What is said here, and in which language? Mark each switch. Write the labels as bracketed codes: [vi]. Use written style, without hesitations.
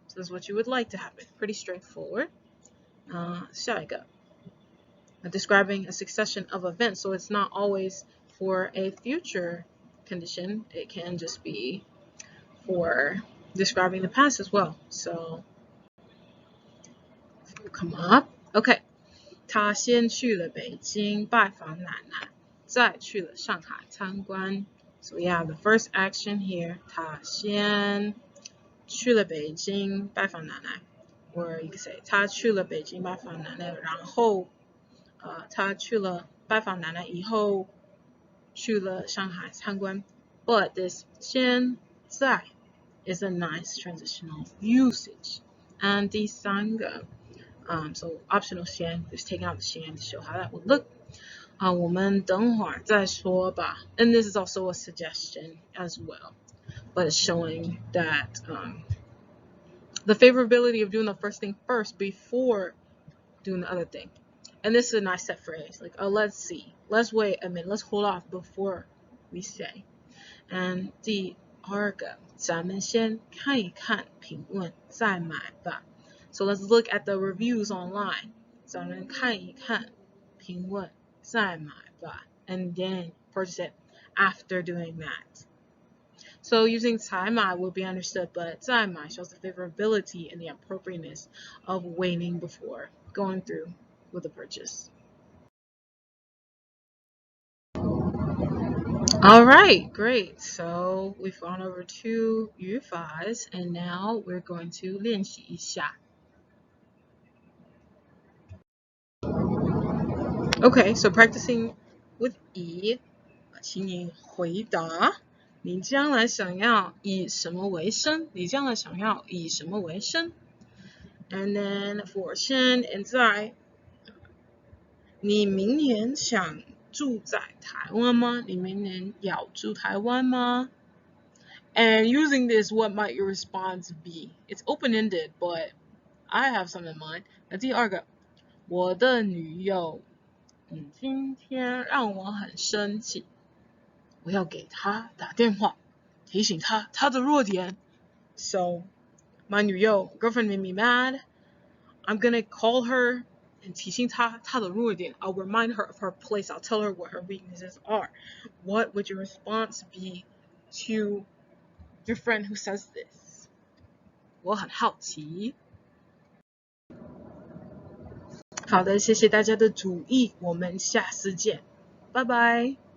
[en] So this is what you would like to happen. Pretty straightforward. [zh] 下一个 [en] describing a succession of events. So it's not always for a future condition. It can just be for describing the past as well. So come up. OK. [zh] 他先去了北京拜访奶奶，再去了上海参观。 [en] So we have the first action here. [zh] 他先去了北京拜访奶奶。 [en] Or you could say [zh] 他去了北京拜访奶奶，然后他去了拜访奶奶以后去了上海参观。 [en] But this 现在 is a nice transitional usage. And [zh] 第三个 [en] so optional 先 just taking out the 先 to show how that would look. [zh] 我们等会儿再说吧。 [en] And this is also a suggestion as well, but it's showing that the favorability of doing the first thing first before doing the other thing. And this is a nice set phrase, like, let's see, let's wait a minute, let's hold off before we say. [zh] And 第二个，咱们先看一看评论再买吧。 [en] So let's look at the reviews online. [zh] 咱们看一看评论再买吧 [en] and then purchase it after doing that. So using 才买 will be understood, but 再买 shows the favorability and the appropriateness of waiting before going through with the purchase. All right, great. So we've gone over 2语法 and now we're going to [zh] 练习一下。 [en] Okay, so practicing with [zh] 以，请你回答，你将来想要以什么为生？你将来想要以什么为生？ [en] And then for [zh] 现 and 在，你明年想住在台湾吗？你明年要住台湾吗？ [en] And using this, what might your response be? It's open-ended, but I have some in mind. [zh] 那第二个，我的女友今天让我很生气，我要给她打电话，提醒她她的弱点。 [en] So, my 女友 girlfriend made me mad. I'm gonna call her and [zh] 提醒她她的弱点。 [en] I'll remind her of her place. I'll tell her what her weaknesses are. What would your response be to your friend who says this? [zh] 我很好奇。好的，谢谢大家的注意，我们下次见，拜拜。